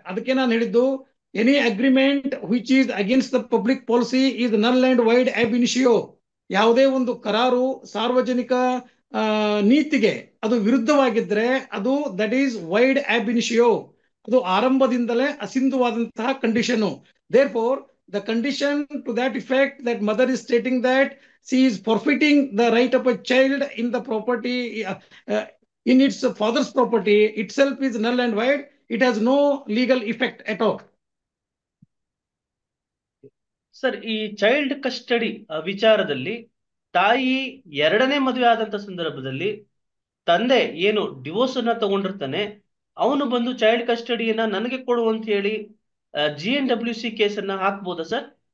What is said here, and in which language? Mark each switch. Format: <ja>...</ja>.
<kn>ಅದಕ್ಕೆ ನಾನು ಹೇಳಿದ್ದು,</kn> <en>Any agreement which is against the public policy is null and void ab initio.</en> <kn>ಯಾವುದೇ ಒಂದು ಕರಾರು ಸಾರ್ವಜನಿಕ ನೀತಿಗೆ ಅದು ವಿರುದ್ಧವಾಗಿದ್ರೆ ಅದು</kn> <en>That is void ab initio.</en> <kn>ಅದು ಆರಂಭದಿಂದಲೇ ಅಸಿಂಧುವಾದಂತಹ condition.</kn> <en>Therefore the condition to that effect that mother is stating that she is forfeiting the right of a child in the property in its father's property itself is null and void. It has no legal effect at all.</en> <kn>Sir, ಈ child custody ವಿಚಾರದಲ್ಲಿ ತಾಯಿ 2ನೇ ಮದುವೆ ಆದಂತ ಸಂದರ್ಭದಲ್ಲಿ ತಂದೆ ಏನು divorce ಅನ್ನ ತಗೊಂಡಿರ್ತಾನೆ ಅವನು ಬಂದು ಚೈಲ್ಡ್ ಕಸ್ಟಡಿಯನ್ನ ನನಗೆ ಕೊಡು ಅಂತ ಹೇಳಿ GNWC ಕೇಸನ್ನ ಹಾಕ್ಬೋದಾ ಸರ್?</kn>